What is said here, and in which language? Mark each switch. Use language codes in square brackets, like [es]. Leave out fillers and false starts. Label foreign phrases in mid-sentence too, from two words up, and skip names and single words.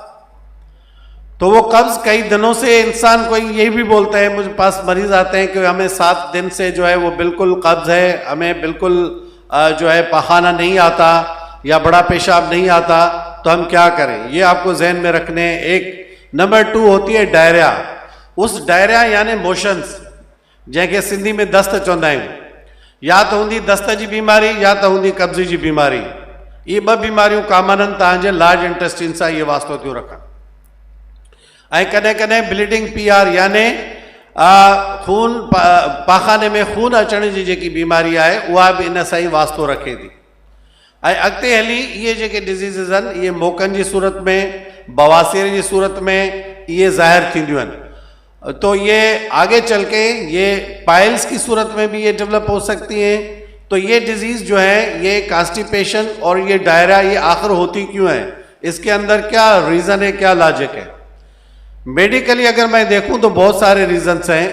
[hi] तो वो कब्ज कई दिनों से इंसान कोई यही भी बोलता है, मुझे पास मरीज आते हैं कि हमें 7 दिन से जो है वो बिल्कुल कब्ज है, हमें बिल्कुल जो है पखाना नहीं आता या बड़ा पेशाब नहीं आता, तो हम क्या करें। ये आपको जहन में रखने। एक नंबर 2 होती है डायरिया। उस डायरिया यानी मोशंस जैसे सिंधी में [sd] दस्त चवंदा आहियूं, [hi] या तो होंगी दस्त जी बीमारी या तो होंगी कब्ज़ जी बीमारी। [sd] ये ब बीमारियों कॉमन आहिनि तव्हांजे [en] large intestine [sd] सां ये वास्तो थियो रखनि। ऐं कॾहिं कॾहिं [en] bleeding PR [sd] यानी खून पाखाने में खून अचण जी जेकी बीमारी आहे उहा बि इन सां ई वास्तो रखे थी। ऐं अॻिते हली इहे जेके डिज़ीज़िस आहिनि इहे मोकनि जी सूरत में, [hi] बवासीर की सूरत में [sd] ये ज़ाहिर थींदियूं आहिनि। [hi] तो ये आगे चल के ये पाइल्स की सूरत में भी ये डेवलप हो सकती हैं। तो ये डिजीज़ जो है ये कॉन्स्टिपेशन और ये डायरिया ये आखिर होती क्यों है, इसके अंदर क्या रीज़न है, क्या लॉजिक है? मेडिकली अगर मैं देखूं तो बहुत सारे रीजंस हैं।